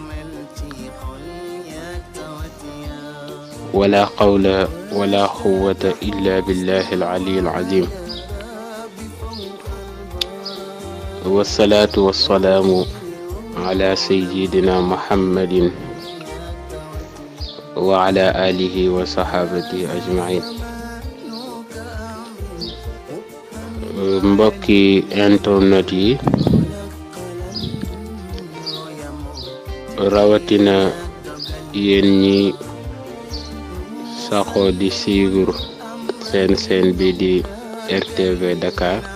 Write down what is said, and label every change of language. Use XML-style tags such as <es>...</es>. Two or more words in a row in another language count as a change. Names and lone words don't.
<ar>ولا قول ولا قوة إلا بالله العلي العظيم. والصلاة والسلام على سيدنا محمد وعلى آله وصحابته أجمعين.</ar> <wo>mbokki internet yi rawatina yéen ñi saxoo di suivre seen bi di RTV Dakar.</wo>